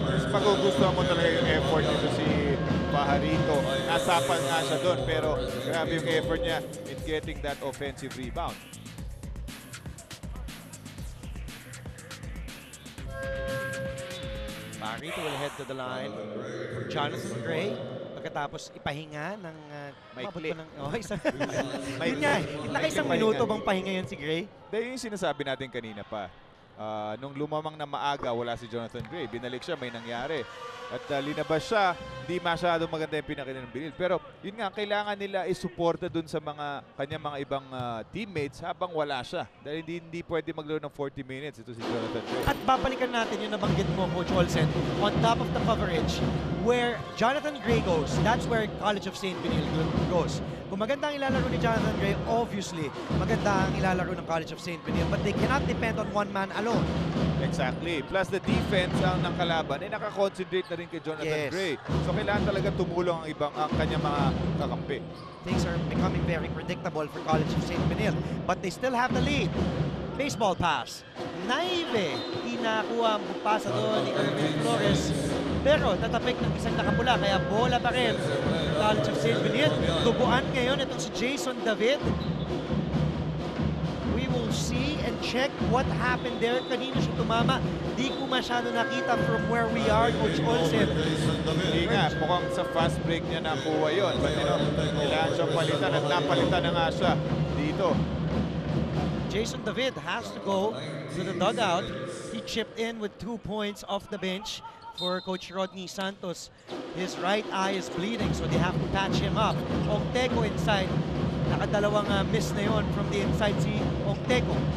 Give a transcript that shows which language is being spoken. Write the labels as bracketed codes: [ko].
[tl] Magugustuhan mo talaga yung effort nito si Fajarito. Nasapan nga siya doon pero grabe yung effort niya [en] in getting that offensive rebound. Fajarito will head to the line for Jonathan Gray. [tl] Pagkatapos ipahinga ng Maikli. Yun nga, naka-isang minuto bang pahinga yun si Gray? Dahil yung sinasabi natin kanina pa, nung lumamang na maaga, wala si Jonathan Gray. Binalik siya, may nangyari. At linabas siya, hindi masyadong maganda yung pinakita ng Benil. Pero yun nga, kailangan nila isuporta dun sa kanyang mga ibang teammates habang wala siya. Dahil hindi pwede maglaro ng 40 minutes ito si Jonathan Gray. At babalikan natin yung nabanggit mo, [en] Coach Olsen, on top of the coverage, where Jonathan Gray goes, that's where College of St. Benil goes. [tl] Kung maganda ang ilalaro ni Jonathan Gray, obviously, maganda ang ilalaro ng College of St. [en] Benil, but they cannot depend on one man alone. Exactly. Plus the defense [tl] ng kalaban ay nakakonsentrate na rin kay Jonathan Gray. So kailangan talaga tumulong ang kanyang mga kakampi. [en] Things are becoming very predictable for College of St. Benil, But they still have the lead. Baseball pass. [tl] Naive. Inakuha ang pasa doon ni Irvin Flores. Pero tatapik ng isang nakapula. Kaya bola pa rin. College of St. Benil. Tubuan ngayon itong si Jason David. [en] We will see and check what happened there. [tl] Kanina siya tumama. Di ko masyado nakita [en] from where we are, [tl] Coach Olsen. Hindi nga, mukhang sa fast break niya nakuha yun. But kailangan siyang palitan at napalitan na nga siya dito. [en] Jason David has to go to the dugout. He chipped in with 2 points off the bench for Coach Rodney Santos. His right eye is bleeding, so they have to patch him up. [tl] Ongteco inside. Nakadalawang miss na yon [en] from the inside [tl] si Ongteco.